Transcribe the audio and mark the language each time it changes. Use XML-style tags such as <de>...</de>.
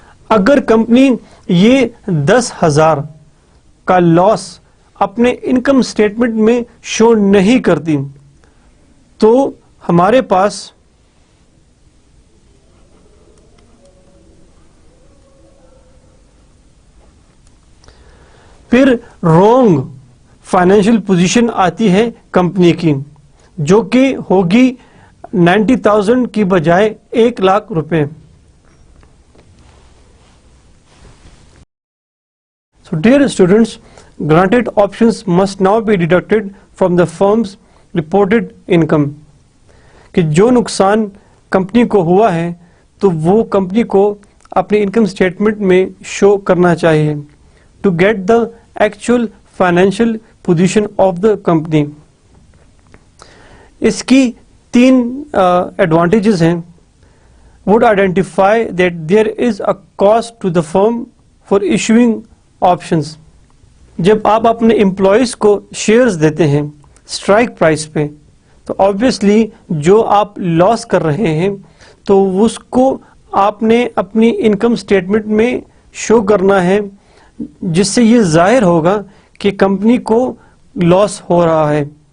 <ur>اگر کمپنی یہ 10,000 کا لاس اپنے انکم اسٹیٹمنٹ میں شو نہیں کرتی تو ہمارے پاس پھر رونگ فائنینشیل پوزیشن آتی ہے کمپنی کی جو کہ ہوگی 90,000 کی بجائے 1,00,000 روپے.</ur> <en>So dear students, granted options must now be deducted from the firm's reported income.</en> <ur>کہ جو نقصان کمپنی کو ہوا ہے تو وہ کمپنی کو اپنی انکم اسٹیٹمنٹ میں شو کرنا چاہیے</ur> <en>to get the actual financial position of the company.</en> <ur>اس کی 3 advantages ہیں.</ur> <en>Would identify that there is a cost to the firm for issuing options.</en> <ur>جب آپ اپنے امپلائیز کو شیئرز دیتے ہیں اسٹرائک پرائس پہ تو آبویسلی جو آپ لاس کر رہے ہیں تو اس کو آپ نے اپنی انکم اسٹیٹمنٹ میں شو کرنا ہے جس سے یہ ظاہر ہوگا کہ کمپنی کو لاس ہو رہا ہے.</ur>